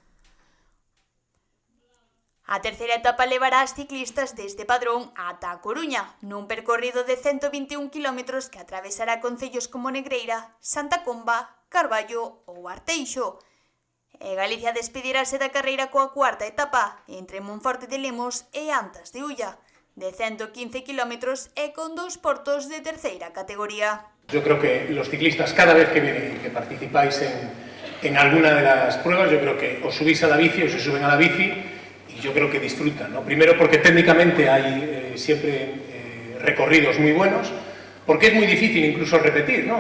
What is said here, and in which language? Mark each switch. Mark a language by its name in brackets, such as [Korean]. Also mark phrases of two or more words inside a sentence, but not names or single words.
[Galician] A terceira etapa levará as ciclistas desde Padrón ata a Coruña, nun percorrido de 121 km que atravesará concellos como Negreira, Santa Comba, Carballo ou Arteixo. E Galicia despedirase da carreira coa cuarta etapa, entre Monforte de Lemos e Antas de Ulla, de 115 km e con 2 portos de terceira categoría. [Spanish] Yo creo que los ciclistas, cada vez que vienen y que participáis en alguna de las pruebas, yo creo que os subís a la bici o se suben a la bici y yo creo que disfrutan, ¿no? Primero porque técnicamente hay siempre recorridos muy buenos, porque es muy difícil incluso repetir, ¿no?